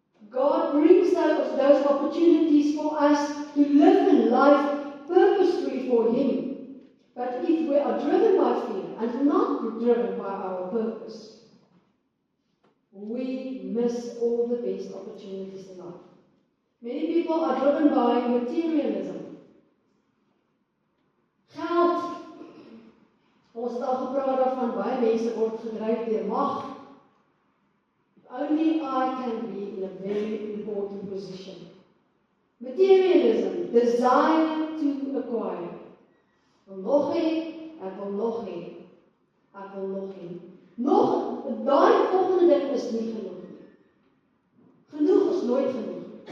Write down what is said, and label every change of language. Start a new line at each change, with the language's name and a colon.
English: God brings those opportunities for us to live in life purposefully for Him. But if we are driven by fear and not driven by our purpose, we miss all the best opportunities in life. Many people are driven by materialism.
Afrikaans: Geld. Ons het al gepraat daarvan, baie mense word gedryf deur mag.
English: Only I can be in a very important position. Materialism, desire to acquire.
Afrikaans: Ek wil nog hê, ek wil nog hê, ek wil nog hê. Nog, daai volgende ding is nie genoeg nie. Genoeg is nooit genoeg.